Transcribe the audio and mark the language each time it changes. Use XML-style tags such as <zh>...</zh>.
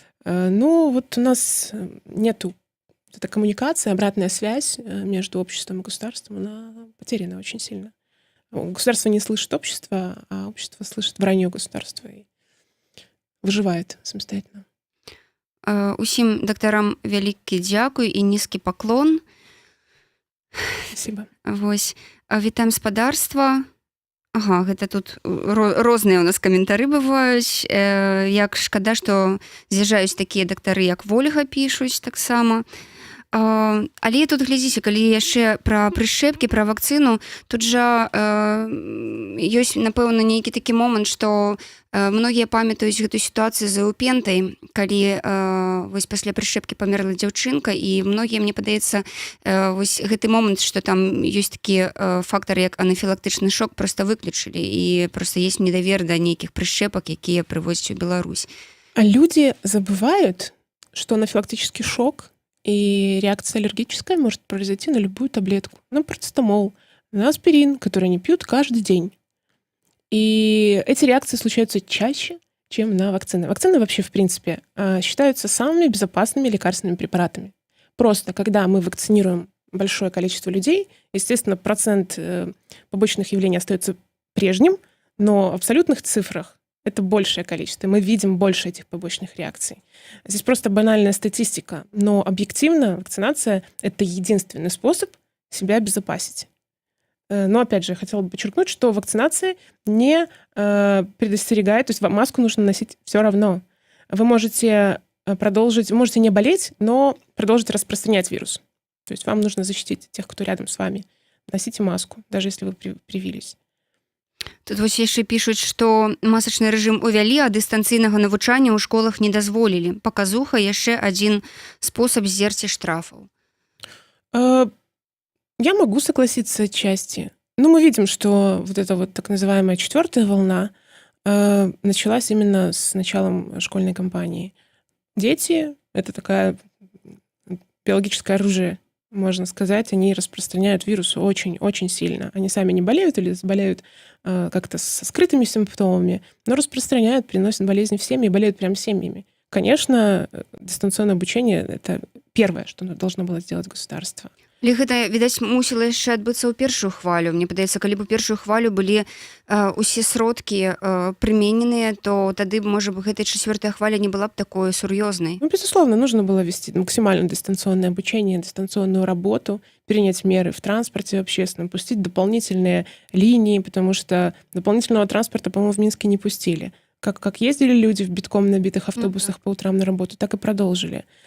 <ru>У нас нету эта коммуникация, обратная связь между обществом и государством, она потеряна очень сильно. Государство не слышит общество, а общество слышит вранье государства и выживает самостоятельно.</ru> <be>Усім дактарам вялікі дзякуй і нізкі паклон.</be> <ru>Спасибо.</ru> <be>Вітаем спадарства. Гэта тут розныя у нас каментары бываюць. Як шкада, што з'язджаюць такія дактары, як Вольга, пішуць таксама. Але тут глядзіце, калі яшчэ пра прышчэпкі, пра вакцыну, тут жа ёсць, напэўна, нейкі такі момант, што многія памятаюць гэту сітуацыю з эўпентай, калі пасля прышчэпкі памерла дзяўчынка, і многія, мне падаецца, гэты момант, што там ёсць такі фактар, як анафілактычны шок, проста выключылі, і проста есть недавер да нейкіх прышчэпак, якія прывозяць у Беларусь.</be> <ru>А люди забывают, что анафилактический шок и реакция аллергическая может произойти на любую таблетку. На парацетамол, на аспирин, который они пьют каждый день. И эти реакции случаются чаще, чем на вакцины. Вакцины вообще, в принципе, считаются самыми безопасными лекарственными препаратами. Просто когда мы вакцинируем большое количество людей, естественно, процент побочных явлений остается прежним, но в абсолютных цифрах это большее количество. Мы видим больше этих побочных реакций. Здесь просто банальная статистика, но объективно вакцинация — это единственный способ себя обезопасить. Но, опять же, я хотела бы подчеркнуть, что вакцинация не предостерегает, то есть маску нужно носить все равно. Вы можете можете не болеть, но продолжить распространять вирус. То есть вам нужно защитить тех, кто рядом с вами. Носите маску, даже если вы привились.</ru> <be>Тут вось яшчэ пішуць, што масачны рэжым увялі, а дыстанцыйнага навучання ў школах не дазволілі. Паказуха яшчэ адзін спосаб здзерці штрафаў.</be> <ru>Я могу согласиться отчасти. Но мы видим, что вот эта вот так называемая 4-я волна началась именно с началом школьной кампании. Дети — это такое биологическое оружие, можно сказать. Они распространяют вирус очень-очень сильно. Они сами не болеют или заболеют как-то со скрытыми симптомами, но распространяют, приносят болезни всем и болеют прям семьями. Конечно, дистанционное обучение — это первое, что должно было сделать государство.</ru> <be>Але гэта, відаць, мусіла яшчэ адбыцца ў першую хвалю. Мне падаецца, калі б у першую хвалю былі усе сродкі прымененыя, то тады, можа б, гэтая 4-я хваля не была б такой сур'ёзнай.</be> <ru>Ну, безусловно, нужно было вести максимально дистанционное обучение, дистанционную работу, принять меры в транспорте общественном, пустить дополнительные линии, потому что дополнительного транспорта, по-моему, в Минске не пустили. Как ездили люди в битком набитых автобусах по утрам на работу, так и продолжили.</ru>